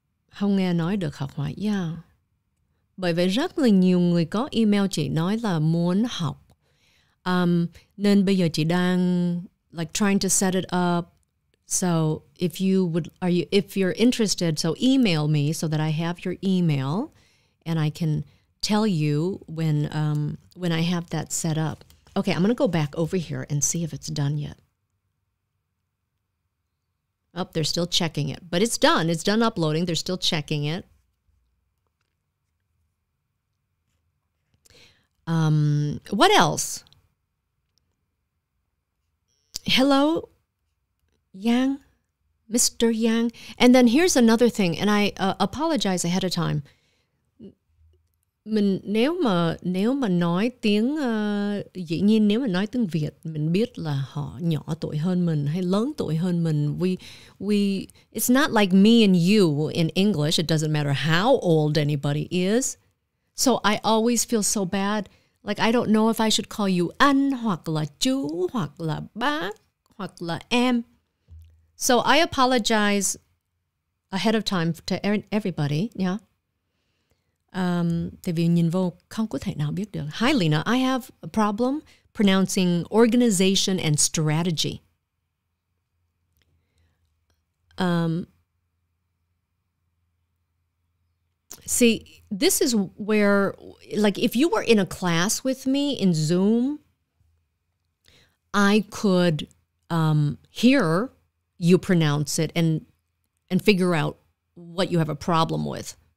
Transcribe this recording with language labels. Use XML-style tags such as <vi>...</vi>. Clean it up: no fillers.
<vi>Không nghe nói được học ngoại. Yeah. Bởi vậy rất là nhiều người có email chị nói là muốn học. Nên bây giờ chị đang</vi> <en>like trying to set it up. So if you're interested, so email me so that I have your email and I can tell you when I have that set up. Okay, I'm going to go back over here and see if it's done yet. Oh, they're still checking it. But it's done. It's done uploading. They're still checking it. What else? Hello, Yang, Mr. Yang. And then here's another thing, and I apologize ahead of time.</en> <vi>Mình nếu mà nói tiếng dĩ nhiên nếu mà nói tiếng Việt, mình biết là họ nhỏ tuổi hơn mình hay lớn tuổi hơn mình.</vi> <en>We it's not like me and you in English. It doesn't matter how old anybody is. So I always feel so bad. Like I don't know if I should call you</en> <vi>anh hoặc là chú hoặc là bác hoặc là em.</vi> <en>So I apologize ahead of time to everybody. Yeah.</en> <vi>Tại vì nhìn vô không có thể nào biết được.</vi> <en>Hi Leyna, I have a problem pronouncing organization and strategy. See, this is where, like, if you were in a class with me in Zoom, I could hear you pronounce it and figure out what you have a problem with.</en>